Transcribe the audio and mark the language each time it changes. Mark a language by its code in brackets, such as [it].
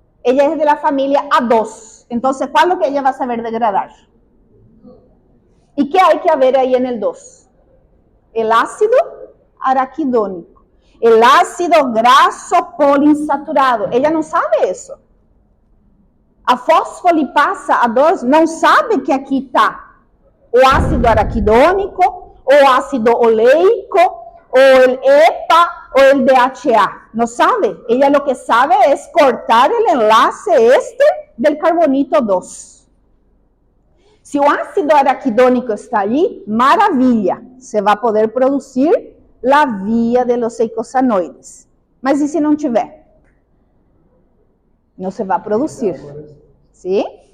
[es] Ella es de la familia A2. Entonces, ¿cuál es lo que ella va a saber degradar? ¿Y qué hay que haber ahí en el 2? El ácido araquidónico, el ácido graso poliinsaturado. Ella no sabe eso. [pt] A fosfolipasa A2 não sabe que aqui está o ácido araquidônico, o ácido oleico, [es] o el EPA, o el DHA. No sabe. Ella lo que sabe es cortar el enlace éster del carbonito 2. [pt] Si o ácido araquidônico está allí, maravilha, se vai poder produzir a via [es] de los eicosanoides. [pt] Mas e se não tiver? Não se vai produzir. ¿Sí?